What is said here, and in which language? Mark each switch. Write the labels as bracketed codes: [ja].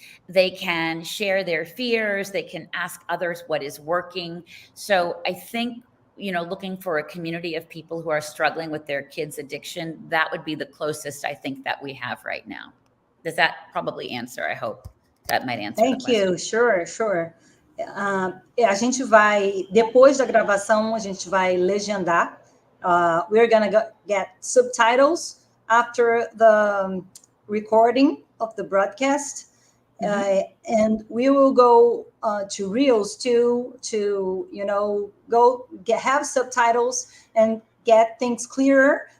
[en] They can share their fears. They can ask others what is working. So I think, looking for a community of people who are struggling with their kids' addiction, that would be the closest I think that we have right now. Does that probably answer? I hope that might answer the question. Thank you. Sure. [pt] A gente vai, depois da gravação, a gente vai legendar. [en] We're going to get subtitles after the recording of the broadcast. And we will go to Reels too, to, have subtitles and get things clearer.